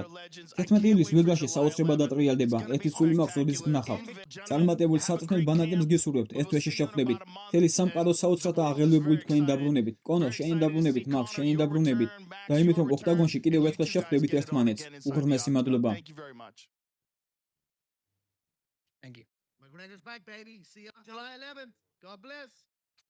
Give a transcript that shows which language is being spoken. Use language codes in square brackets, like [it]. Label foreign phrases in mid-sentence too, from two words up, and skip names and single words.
[ka] 11 ივლისს ვეგასში საოცრება დატრიალდება, ერთი სული მაქვს როდის გნახავთ. წარმატებული საწვრთნელ ბანაკებს გისურვებთ, ეს თვეში შეხვდებით. მთელი სამყარო საოცრად და აღელვებული თქვენი დაბრუნებით. კონო, შენი დაბრუნებით, მაგ შენი დაბრუნებით. და იმით რომ ოქტაგონში კიდევ ერთხელ შეხვდებით ერთმანეთს. უღრმესი მადლობა. [en] Thank you. My brother's back, baby. See you on July 11th. God bless.